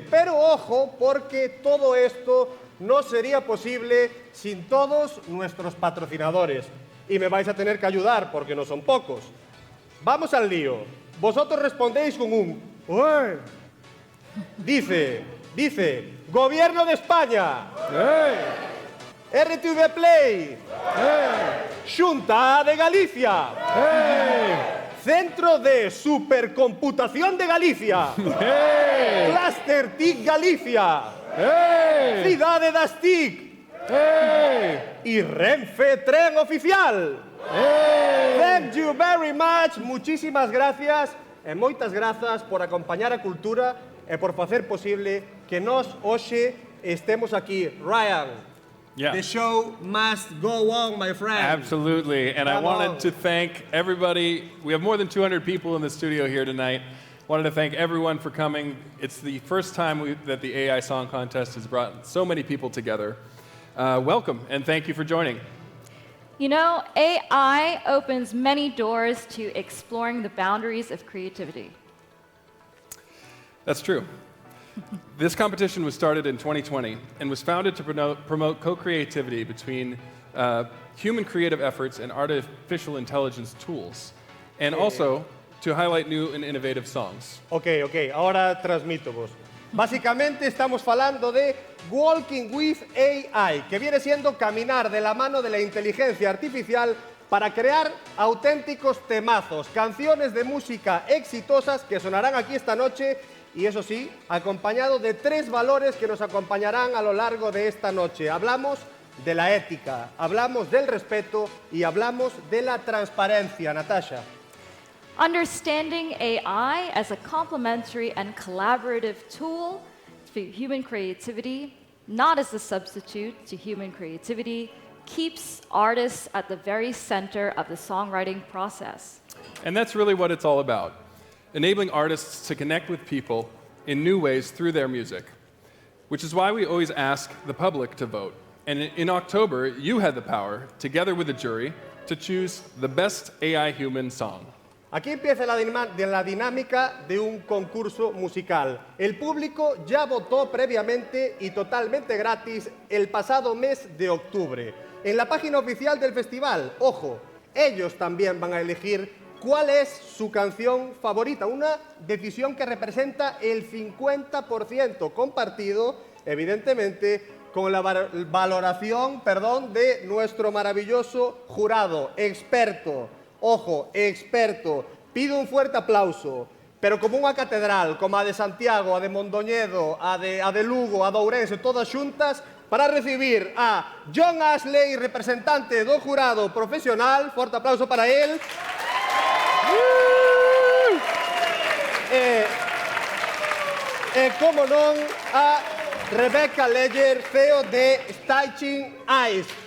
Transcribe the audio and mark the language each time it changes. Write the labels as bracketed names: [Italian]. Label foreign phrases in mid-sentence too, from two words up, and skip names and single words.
[Spanish] Pero ojo, porque todo esto no sería posible sin todos nuestros patrocinadores. Y me vais a tener que ayudar, porque no son pocos. Vamos al lío. Vosotros respondéis con un "Ué". Dice, Gobierno de España. RTVE Play. Xunta de Galicia. Centro de Supercomputación de Galicia. Cluster TIC Galicia. Cidade das TIC. Y Renfe Tren Oficial. [English] Thank you very much. [Spanish] Muchísimas gracias [Galician] e moitas grazas por acompañar a cultura e por facer posible que nós hoxe estemos aquí. [English] Ryan, Yeah. the show must go on, my friend. Absolutely, and I Come wanted on. to thank everybody. We have more than 200 people in the studio here tonight. Wanted to thank everyone for coming. It's the first time that the AI Song Contest has brought so many people together. Welcome, and thank you for joining. You know, AI opens many doors to exploring the boundaries of creativity. That's true. This competition was started in 2020 and was founded to promote co-creativity between human creative efforts and artificial intelligence tools, and also to highlight new and innovative songs. [Spanish] Ok, ahora transmito vos. Básicamente estamos falando de Walking with AI, que viene siendo caminar de la mano de la inteligencia artificial para crear auténticos temazos, canciones de música exitosas que sonarán aquí esta noche y eso sí, acompañado de 3 valores que nos acompañarán a lo largo de esta noche. Hablamos de la ética, hablamos del respeto y hablamos de la transparencia, Natasha. [English] Understanding AI as a complementary and collaborative tool for human creativity, not as a substitute to human creativity, keeps artists at the very center of the songwriting process. And that's really what it's all about, enabling artists to connect with people in new ways through their music, which is why we always ask the public to vote. And in October, you had the power, together with the jury, to choose the best AI human song. [Spanish] Aquí empieza la dinámica de un concurso musical. El público ya votó previamente y totalmente gratis el pasado mes de octubre. En la página oficial del festival, ojo, ellos también van a elegir cuál es su canción favorita. Una decisión que representa el 50% compartido, evidentemente, con la valoración, de nuestro maravilloso jurado, experto. Ojo, experto. Pido un fuerte aplauso, [Galician] pero como unha catedral, como a de Santiago, a de Mondoñedo, a de Lugo, a de Ourense, todas xuntas, para recibir a John Ashley, representante do jurado profesional. Forte aplauso para él. Como non, a Rebecca Ledger, CEO de Stitching Eyes.